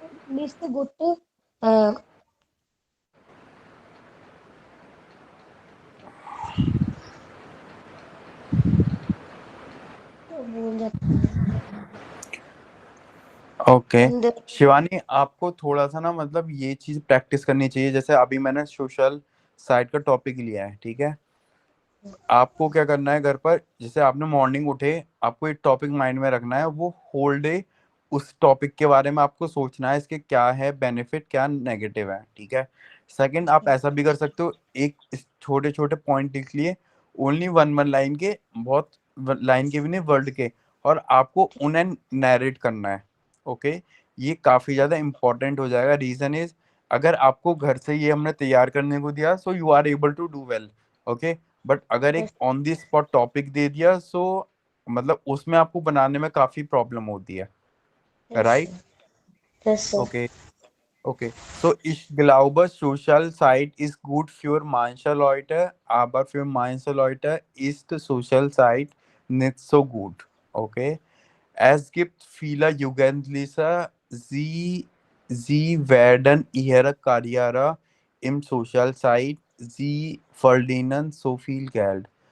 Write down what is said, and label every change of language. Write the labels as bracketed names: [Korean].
[English] list good [Hindi] बोल जाता है [English] Okay. and [Hindi] शिवानी, आपको थोड़ा सा ना मतलब ये चीज प्रैक्टिस करनी चाहिए। जैसे अभी मैंने सोशल साइट का टॉपिक लिया है, ठीक है। आपको क्या करना है घर पर, जैसे आपने मॉर्निंग उठे, आपको एक टॉपिक माइंड में रखना है, वो होल डे उस टॉपिक के बारे में आपको सोचना है, इसके क्या है बेनिफिट, क्या नेगेटिव है, ठीक है। सेकंड, आप ऐसा भी कर सकते हो, एक छोटे छोटे पॉइंट लिख लिए, ओनली वन वन लाइन के, बहुत लाइन के भी नहीं, वर्ड के, और आपको उन्हें नैरेट करना है। ओके, ये काफी ज्यादा इंपॉर्टेंट हो जाएगा। रीजन इज, अगर आपको घर से ये हमने तैयार करने को दिया, [English] So you are able to do well. [Hindi] Okay, but अगर एक ऑन दी स्पॉट टॉपिक दे दिया, सो मतलब उसमें आपको बनाने में काफी प्रॉब्लम होती है, [English] yes right? sir yes sir okay, okay. [German] So ich glaube, Social Site ist gut für manche Leute, aber für manche Leute ist Social Site nicht so gut. Okay. Es gibt viele Jugendliche, sie werden ihre Karriere im Social Site, sie verdienen so viel Geld.